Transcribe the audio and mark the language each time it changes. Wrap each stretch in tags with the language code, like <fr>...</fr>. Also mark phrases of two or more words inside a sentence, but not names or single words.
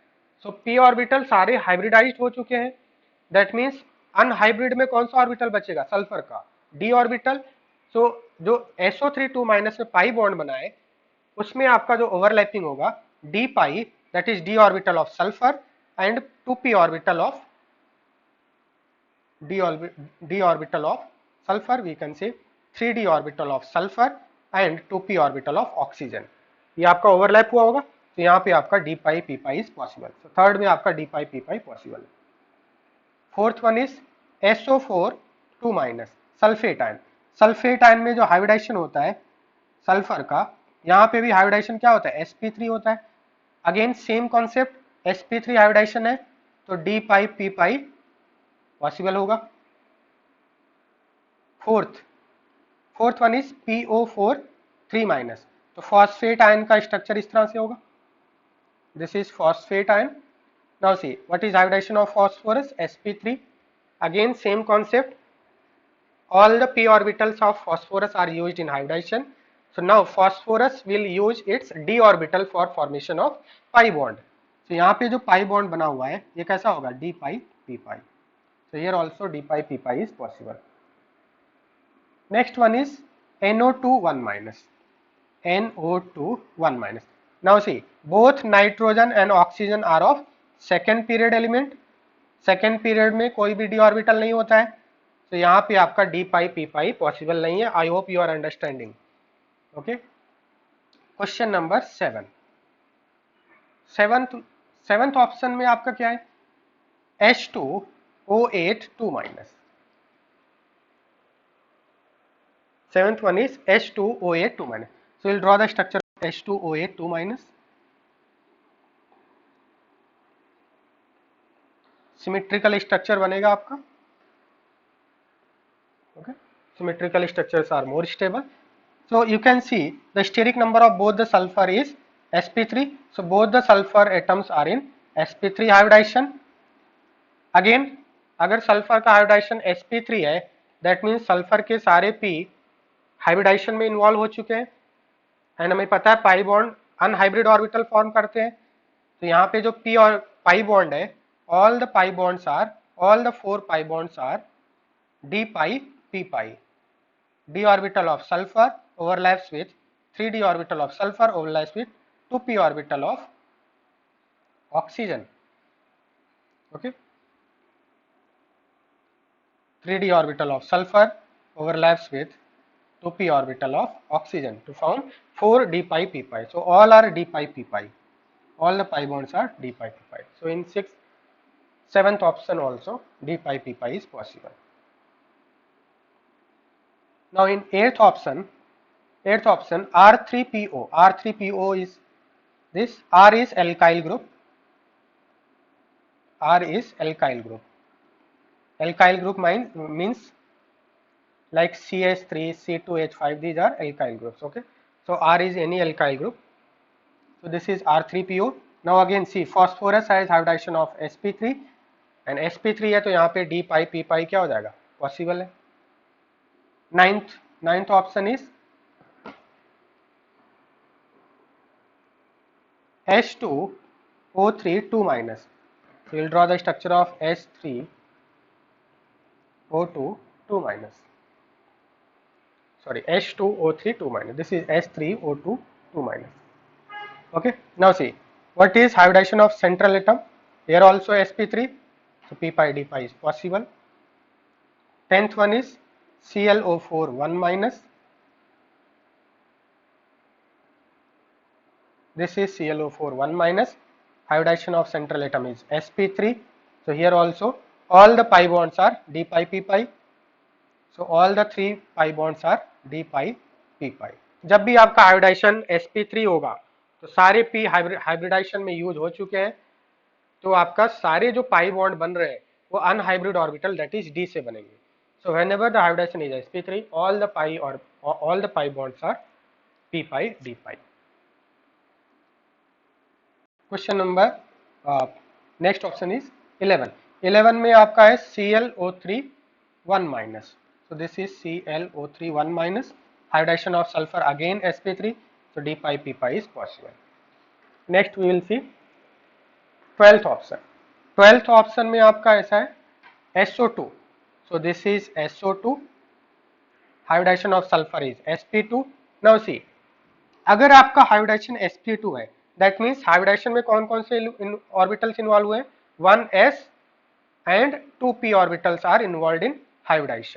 <hi>सो p ऑर्बिटल सारे हाइब्रिडाइज्ड हो चुके हैं.</hi> <en>that means</en> <hi>अनहाइब्रिड में कौन सा ऑर्बिटल बचेगा?</hi> <en>सल्फर का d ऑर्बिटल. सो</en> <hi>जो SO3 2 माइनस में पाई बॉन्ड बनाए उसमें आपका जो ओवरलैपिंग होगा</hi> <en>d पाई, that is d orbital of sulfur and 2p orbital of d orbital of sulfur, we can say 3d orbital of sulfur and 2p orbital of oxygen.</en> <hi>ये आपका ओवरलैप हुआ होगा, तो यहाँ पे आपका</hi> <en>d pi p pi is possible. So थर्ड</en> <hi>में आपका</hi> <en>d pi p pi possible. fourth one is SO4 2 minus sulfate ion. sulfate ion</en> <hi>में जो हाइब्रिडाइजेशन होता है सल्फर का, यहाँ पे भी हाइब्रिडाइजेशन क्या होता है? sp3 होता है.</hi> <en>again same concept, sp3 hybridization</en> <hi>है तो</hi> <en>d pi p pi possible</en> <hi>होगा.</hi> <en>fourth one is PO4 3 minus.</en> <hi>तो</hi> <en>phosphate ion</en> <hi>का स्ट्रक्चर इस तरह से होगा.</hi> <en>this is phosphate ion. now see what is hybridization of phosphorus? sp3. again same concept, all the p orbitals of phosphorus are used in hybridization. So now phosphorus will use its d orbital for formation of pi bond.</en> <hi>So यहाँ पे जो</hi> <en>pi bond</en> <hi>बना हुआ है ये कैसा होगा?</hi> <en>d pi p pi. So here also d pi p pi is possible. Next one is NO2 1 minus. NO2 1 minus. Now see, both nitrogen and oxygen are of second period element.</en> <hi>सेकेंड पीरियड में कोई भी d ऑर्बिटल नहीं होता है, तो यहाँ पे आपका</hi> <en>d pi p pi possible</en> <hi>नहीं है.</hi> <en>I hope you are understanding. okay. question number 7. seventh option</en> <hi>में आपका क्या है?</hi> <en>H2O8 2 minus. Seventh one is H2O8 2 minus. So we'll draw the structure of H2O8 2 minus. symmetrical structure</en> <hi>बनेगा आपका.</hi> <en>ओके. symmetrical structures are more stable. So you can see the steric number of both the sulfur is sp3. So both the sulfur atoms are in sp3 hybridization.</en> <hi>Again अगर सल्फर का हाइब्रिडाइजेशन sp3 है,</hi> <en>that means</en> <hi>सल्फर के सारे p हाइब्रिडाइजेशन में इन्वॉल्व हो चुके हैं एंड हमें पता है</hi> <en>pi bond unhybrid orbital form</en> <hi>करते हैं. तो यहाँ पे जो p और</hi> <en>pi bond</en> <hi>है,</hi> <en>all the pi bonds are, all the 4 pi bonds are d pi p pi. d orbital of sulfur overlaps with 3d orbital of sulfur overlaps with 2p orbital of oxygen. Okay, 3d orbital of sulfur overlaps with 2p orbital of oxygen to form 4 d pi p pi. So all are d pi p pi. All the pi bonds are d pi p pi. So in seventh option also d pi p pi is possible. Now in eighth option R3PO. R3PO is this. R is alkyl group. R is alkyl group. Alkyl group means like CH3, C2H5. These are alkyl groups. Okay. So R is any alkyl group. So this is R3PO. Now again see phosphorus has hybridization of sp3 and sp3</en> <hi>है तो यहाँ पे</hi> <en>d pi p pi</en> <hi>क्या हो जाएगा,</hi> <en>पॉसिबल है. Ninth option is H2O3 2 minus. So we will draw the structure of H3O2 2 minus. Sorry, H2O3 2 minus. This is H3O2 2 minus. Okay. Now see, what is hybridization of central atom? Here also sp3. So p pi d pi is possible. 10th one is ClO4 1 minus. This is ClO4 1 minus. Hybridization of central atom is sp3. So here also all the pi bonds are d pi p pi. So all the 3 pi bonds are d pi p pi.</en> <hi>जब भी आपका हाइब्रिडाइजेशन sp3 होगा तो सारे p हाइब्रिडाइजेशन में यूज हो चुके हैं, तो आपका सारे जो पाई बॉन्ड बन रहे हैं वो अनहाइब्रिड ऑर्बिटल</hi> <en>that is</en> <hi>d से बनेंगे.</hi> <en>So whenever the hybridization is sp3, all the pi bonds are p pi d pi. question number next option is 11.</en> <hi>11 में आपका है ClO3 1 माइनस.</hi> <en>so this is ClO3 1 minus. hybridization of sulfur again sp3. So d pi p pi is possible. Next we will see 12th option. 12th option</en> <hi>में आपका ऐसा है SO2.</hi> <en>So this is SO2. hybridization of sulfur is sp2. Now see,</en> <hi>अगर आपका हाइब्रिडाइजेशन sp2 है,</hi> <en>that means</en> <hi>हाइब्रिडाइजेशन में कौन कौन से</hi> <en>orbitals involve</en> <hi>हुए हैं,</hi> <en>1s and 2p orbitals are involved in hybridization.</en>